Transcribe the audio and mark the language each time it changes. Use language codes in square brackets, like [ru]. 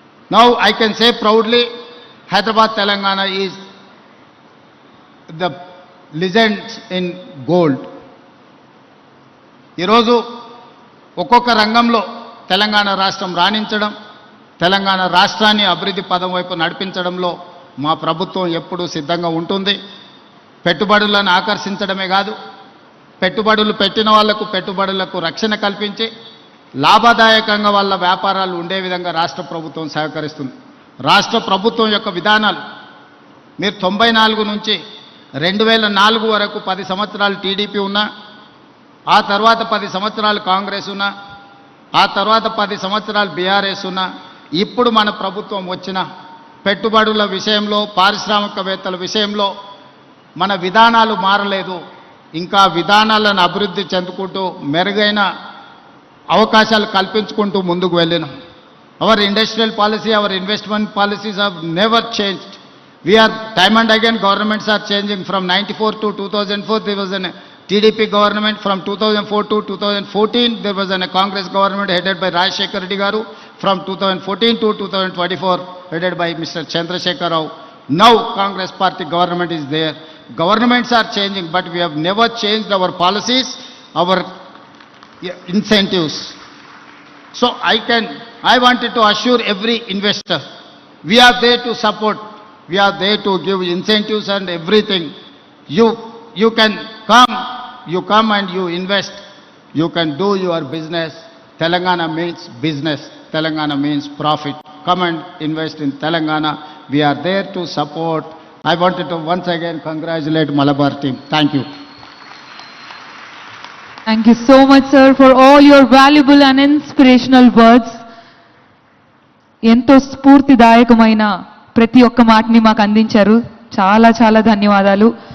[en] Now I can say proudly, Hyderabad, Telangana is the legends in gold. [te] ఈరోజు ఒక్కొక్క రంగంలో తెలంగాణ రాష్ట్రం రాణించడం, తెలంగాణ రాష్ట్రాన్ని అభివృద్ధి పదం వైపు నడిపించడంలో మా ప్రభుత్వం ఎప్పుడూ సిద్ధంగా ఉంటుంది. పెట్టుబడులను ఆకర్షించడమే కాదు, పెట్టుబడులు పెట్టిన వాళ్లకు పెట్టుబడులకు రక్షణ కల్పించి లాభదాయకంగా వాళ్ళ వ్యాపారాలు ఉండే విధంగా రాష్ట్ర ప్రభుత్వం సహకరిస్తుంది. రాష్ట్ర ప్రభుత్వం యొక్క విధానాలు మీరు 94 నుంచి 2004 వరకు 10 సంవత్సరాలు టీడీపీ ఉన్నా, ఆ తర్వాత 10 సంవత్సరాలు కాంగ్రెస్ ఉన్నా, ఆ తర్వాత 10 సంవత్సరాలు బీఆర్ఎస్ ఉన్నా, ఇప్పుడు మన ప్రభుత్వం వచ్చిన పెట్టుబడుల విషయంలో, పారిశ్రామికవేత్తల విషయంలో మన విధానాలు మారలేదు. ఇంకా విధానాలను అభివృద్ధి చెందుకుంటూ మెరుగైన అవకాశాలు కల్పించుకుంటూ ముందుకు వెళ్ళినాం. [en] Our industrial policy, our investment policies have never changed. We are time and again governments are changing. From 94 to 2004 there was a TDP government. From 2004 to 2014 there was a Congress government headed by Rajshekar Reddy garu. From 2014 to 2024 headed by Mr. Chandrasekhar Rao. Now Congress party government is there. Governments are changing, but we have never changed our policies, our incentives. So I wanted to assure every investor, we are there to support, we are there to give incentives and everything. You can come and you invest, you can do your business. Telangana means business, Telangana means profit. Come and invest in Telangana. We are there to support. I wanted to once again congratulate Malabar team. Thank you. Thank you so much, sir, for all your valuable and inspirational words. [te] ఎంతో స్ఫూర్తిదాయకమైన ప్రతి ఒక్క మాటని మాకు అందించారు. చాలా చాలా ధన్యవాదాలు.